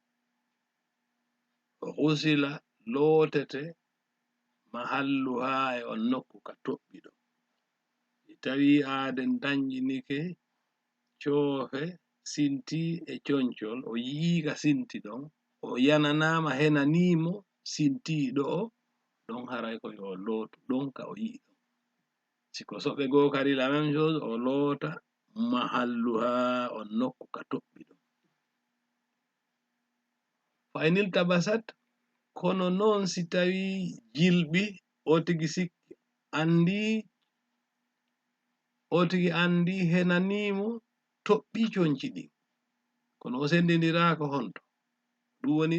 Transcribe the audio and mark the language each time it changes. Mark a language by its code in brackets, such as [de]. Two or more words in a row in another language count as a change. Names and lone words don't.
[ff] o husila lootete mahalluha e on nokku ka toɓɓi ɗo tawi aaden dañƴinike coofe sinti e concol o yiika sinti ɗon o yananama henanimo sinti ɗo ɗon haray ko yo lootu ɗon ka o yii ɗon siko soɓe goo kadi [fr] la même chose [ff] o loota mahalluha on nokku ka toɓɓi ɗon [ar] fa inil tabasat [ff] kono noon si tawi jilɓi o tigi sikki andi henanimo toɓɓi conci ɗin kono o sendidirako honto ɗum woni